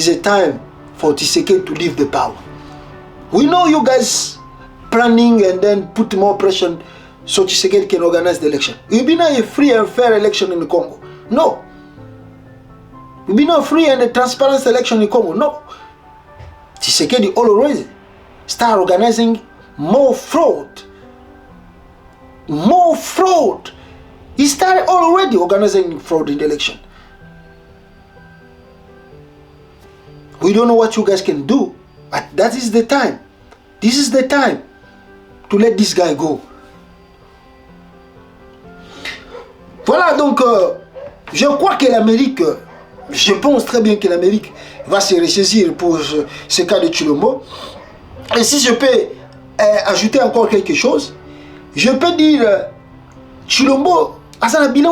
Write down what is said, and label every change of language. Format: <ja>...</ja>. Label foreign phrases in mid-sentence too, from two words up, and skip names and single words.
<en>It's a time for Tshisekedi to leave the power. We know you guys planning and then put more pressure so Tshisekedi can organize the election. It will be not a free and fair election in the Congo. No. It will be not free and a transparent election in the Congo. No. Tshisekedi already start organizing more fraud. More fraud. He started already organizing fraud in the election. We don't know what you guys can do, but that is the time. This is the time to let this guy go.</en> <fr>Voilà, donc je crois que l'Amérique, je pense très bien que l'Amérique va se ressaisir pour ce cas de Tshilombo. Et si je peux ajouter encore quelque chose, je peux dire Tshilombo a un bilan.</fr>